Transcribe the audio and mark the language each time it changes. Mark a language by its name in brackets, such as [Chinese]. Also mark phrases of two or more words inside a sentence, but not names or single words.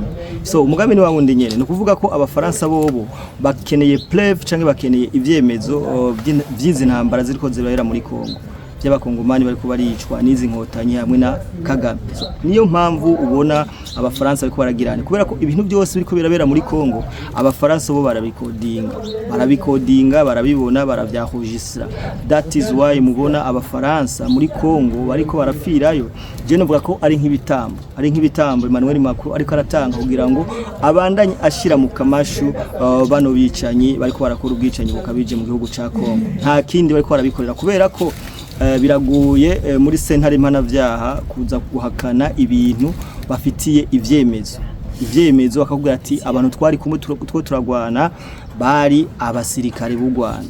[Rundi] So umugambi ni wangundi nyene, no kuvuga ko abafaransa bobo bakeneye preuve canke bakeneye ivyemezo by'izi ntambara ziriko zibera muri Kongo. by'abakongomani bariko baricwa n'izi nkotanyi hamwe na Kagame. Niyo mpamvu ubona abafaransa bariko baragirana kubera ko ibintu byose biriko birabera muri Kongo abafaransa bo barabikodinga barabibona baravyahujisira. [English] That is why [Rundi] mubona abafaransa muri Kongo bariko barafirayo. Je novuga ko ari nk'ibitambo Emmanuel Macron ariko aratanga kugira ngo abandanye ashira mu kamashu bano bicanyi bariko barakora ubwicanyi bukabije mu gihugu ca Kongo. Nta kindi bariko barabikorera kubera ko biraguye muri sentare mpanavyaha kuza guhakana ibintu bafitiye ivyemezo akakubwira ati abantu twari kumwe two turagwana bari abasirikare b'u Rwanda.